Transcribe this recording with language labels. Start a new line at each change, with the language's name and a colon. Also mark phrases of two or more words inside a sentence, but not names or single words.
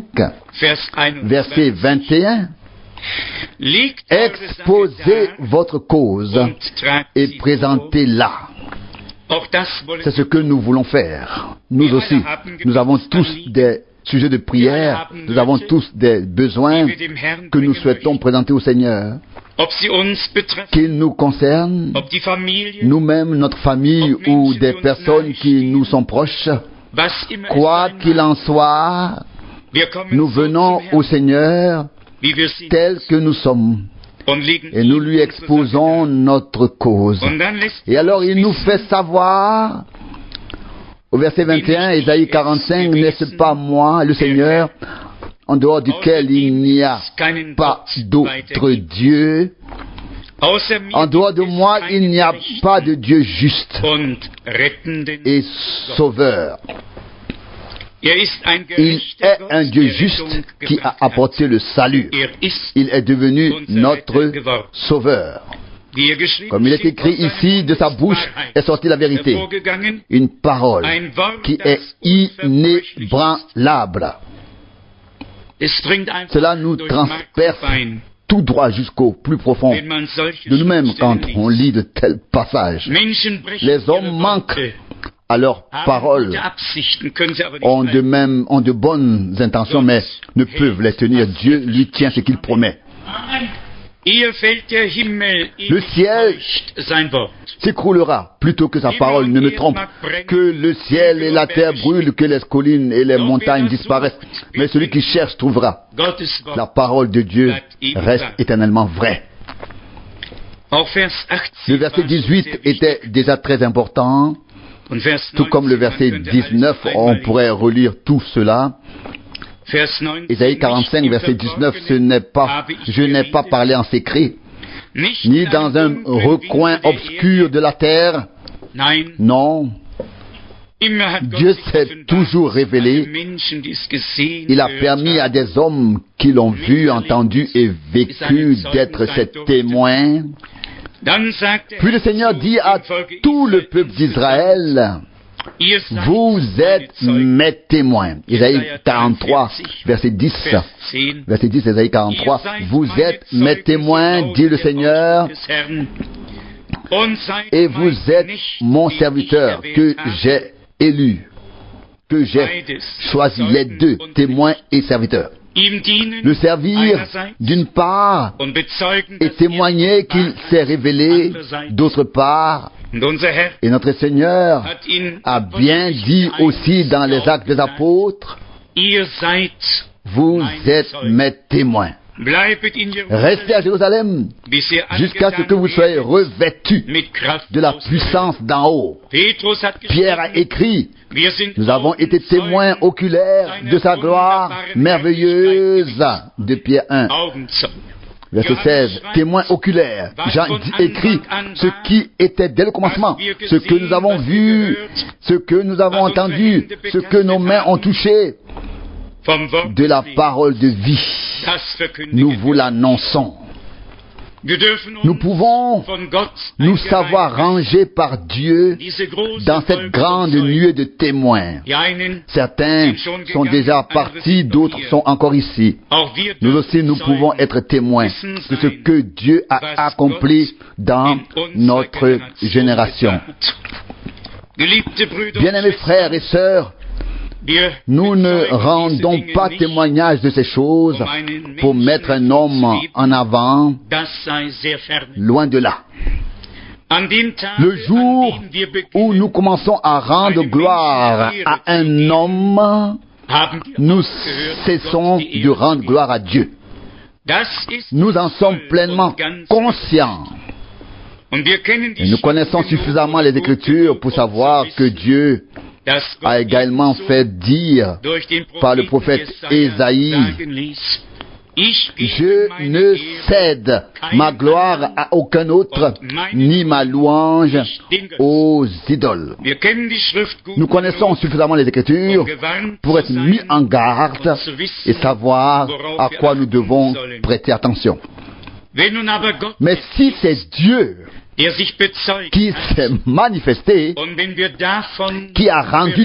German: Vers 21.
French: verset 21,
German: Legt eure
French: exposez
German: Sache dar
French: votre cause
German: und tragt
French: et
German: sie vor.
French: présentez-la.
German: Auch das wollen
French: C'est ce que nous voulons faire. Nous aussi, nous avons tous des sujets de prière, nous avons tous des besoins
German: wir dem Herrn
French: que nous
German: bringen
French: souhaitons
German: möchten.
French: présenter au Seigneur,
German: Ob sie uns betreffen,
French: qu'ils nous concernent,
German: ob die Familie,
French: nous-mêmes, notre famille ou des personnes qui nous sont proches.
German: was immer
French: Quoi
German: es sein
French: qu'il
German: mag,
French: en soit,
German: wir kommen
French: nous
German: so
French: venons
German: zum
French: au
German: Herrn,
French: Seigneur
German: wie wir sind.
French: tels que nous sommes
German: und legen
French: et nous lui
German: ihm
French: exposons notre cause.
German: Und dann lässt
French: Et alors il nous fait savoir, au verset 21, Ésaïe 45, n'est-ce pas moi, le Seigneur, en dehors duquel il n'y a pas d'autre Dieu,
German: außer mir
French: en dehors de moi il n'y a pas de Dieu juste
German: und rettenden
French: et sauveur.
German: ist ein
French: Il
German: gerechter
French: est
German: Gott,
French: un Dieu
German: der
French: juste
German: Rettung
French: qui a
German: gebracht hat.
French: apporté le salut.
German: Ist,
French: Il est devenu notre sauveur.
German: wie geschrieben
French: Comme il est
German: steht,
French: écrit
German: aus seinem
French: ici, de sa
German: Mund
French: bouche
German: Wahrheit
French: est sortie la vérité.
German: hervorgegangen,
French: Une parole
German: ein Wort,
French: qui
German: das
French: est
German: unverbrüchlich ist.
French: inébranlable.
German: Es dringt einfach
French: Cela nous
German: durch Mark und
French: transperce
German: Bein,
French: tout droit jusqu'au plus profond
German: wenn man solche
French: de nous-mêmes quand
German: Schriftstellen
French: on
German: liest.
French: lit de tels passages.
German: Menschen brechen
French: Les hommes
German: ihre
French: manquent
German: Worte,
French: à leurs
German: haben
French: paroles,
German: gute Absichten, können sie aber nicht
French: ont
German: halten.
French: ont de bonnes intentions, mais ne peuvent les tenir. Dieu lui tient ce qu'il promet.
German: Ehe fällt der Himmel, ehe
French: Le ciel
German: täuscht sein Wort.
French: s'écroulera plutôt que sa parole ne me trompe. Que le ciel et la terre brûlent, que les collines et les montagnes disparaissent. Mais celui qui cherche trouvera.
German: Gottes Wort.
French: La parole de Dieu reste éternellement vraie.
German: Auch Vers 18
French: Le verset
German: war schon
French: 18
German: sehr
French: était
German: wichtig.
French: déjà très important,
German: Und Vers
French: tout comme le
German: 19,
French: verset
German: man könnte
French: 19,
German: alles
French: on
German: einmal
French: pourrait relire tout cela.
German: Vers 19,
French: Ésaïe 45, verset 19, je n'ai pas parlé en secret,
German: nicht
French: ni
German: in
French: dans
German: einem
French: un
German: dunklen
French: recoin
German: Winkel der
French: obscur
German: Erde.
French: de la terre.
German: Nein,
French: Non,
German: immer hat
French: Dieu
German: Gott sich
French: s'est
German: offenbart
French: toujours révélé.
German: an den Menschen, die es gesehen,
French: Il a
German: gehört
French: permis à
German: haben.
French: des hommes qui l'ont vu, entendu et vécu d'être ses témoins.
German: Dann sagt er
French: Puis le Seigneur
German: zu
French: dit à
German: dem Volk
French: tout le
German: Israel
French: peuple d'Israël,
German: Ihr seid
French: vous
German: meine
French: êtes
German: Zeugen.
French: mes témoins. Isaïe 43, verset 10.
German: Vers 10.
French: Verset 10, Isaïe 43.
German: Ihr seid
French: Vous
German: meine
French: êtes mes
German: Zeugen,
French: témoins,
German: so
French: dit le
German: lautet der
French: Seigneur,
German: Ausspruch des Herrn. Und seid
French: et
German: mein
French: vous êtes
German: Knecht,
French: mon
German: den ich
French: serviteur
German: erwählt
French: que
German: habe.
French: j'ai élu, que j'ai
German: Beides,
French: choisi, les
German: Zeugen
French: deux,
German: und
French: témoins et serviteurs.
German: ihm dienen
French: Le servir
German: einerseits
French: d'une part
German: und bezeugen,
French: et
German: dass
French: témoigner qu'il
German: Wahrheit
French: s'est révélé
German: andererseits.
French: d'autre part.
German: Und unser Herr
French: Et notre Seigneur
German: hat ihn
French: a bien dit aussi dans les Actes des Apôtres,
German: Ihr seid
French: vous êtes mes témoins.
German: Bleibet in
French: Restez à
German: Jerusalem,
French: Jérusalem
German: bis ihr
French: jusqu'à ce que vous
German: angetan
French: soyez revêtus
German: mit Kraft
French: de la
German: aus der
French: puissance d'en haut.
German: Höhe. Petrus hat
French: Pierre a
German: geschrieben,
French: écrit,
German: wir sind
French: nous avons été témoins
German: Augenzeugen
French: oculaires de sa gloire merveilleuse, de Pierre 1,
German: Augenzeugen.
French: verset 16, témoins oculaires. Jean écrit ce qui était dès le commencement, ce que nous avons vu, ce que nous avons entendu, ce que nos mains ont touché
German: Vom Wort
French: de la
German: des
French: parole de vie.
German: das verkündigen
French: Nous
German: wir.
French: vous l'annonçons.
German: Wir dürfen uns
French: Nous pouvons
German: von Gott
French: nous
German: eingereiht
French: savoir rangés par Dieu
German: diese große
French: dans cette
German: Wolke
French: grande
German: von Zeugen.
French: nuée de témoins.
German: Die einen,
French: Certains sont déjà partis, d'autres sont encore ici.
German: auch wir
French: Nous
German: dürfen
French: aussi, nous
German: Zeugen
French: pouvons être témoins de ce que Dieu a accompli dans
German: in unserer
French: notre génération.
German: getan hat. Geliebte Brüder und
French: Bien-aimés frères et sœurs,
German: wir
French: nous ne
German: bezeugen
French: rendons
German: diese Dinge
French: pas
German: nicht,
French: témoignage de ces choses pour mettre un homme en avant,
German: das sei sehr fern.
French: loin de là.
German: An dem Tag,
French: Le jour
German: an dem wir
French: où
German: beginnen,
French: nous commençons à rendre gloire à un homme,
German: haben wir
French: nous
German: aufgehört,
French: cessons
German: Gott die
French: de
German: Ehre zu
French: rendre
German: geben.
French: gloire à Dieu.
German: Das ist
French: Nous en sommes
German: voll
French: pleinement
German: und ganz
French: conscients.
German: Und wir kennen die
French: Et nous connaissons
German: Schrift genug
French: suffisamment
German: und
French: les
German: gut
French: Écritures
German: genug,
French: pour
German: um
French: savoir
German: zu
French: que
German: wissen,
French: Dieu
German: dass Gott
French: a également
German: ebenso
French: fait dire
German: durch den
French: par le
German: Propheten
French: prophète
German: Jesaja
French: Ésaïe,
German: sagen ließ, ich gebe
French: je
German: meine
French: ne
German: Ehre
French: cède ma gloire à aucun autre, ni ma louange aux idoles.
German: Wir kennen die Schrift gut
French: Nous connaissons
German: genug,
French: suffisamment les
German: um
French: Écritures
German: gewarnt
French: pour
German: zu
French: être mis
German: sein
French: en garde
German: und zu wissen,
French: et savoir à quoi nous devons prêter attention.
German: wenn nun aber Gott
French: Mais si c'est Dieu
German: der sich bezeugt
French: qui
German: hat,
French: s'est manifesté,
German: und wenn wir davon
French: qui a rendu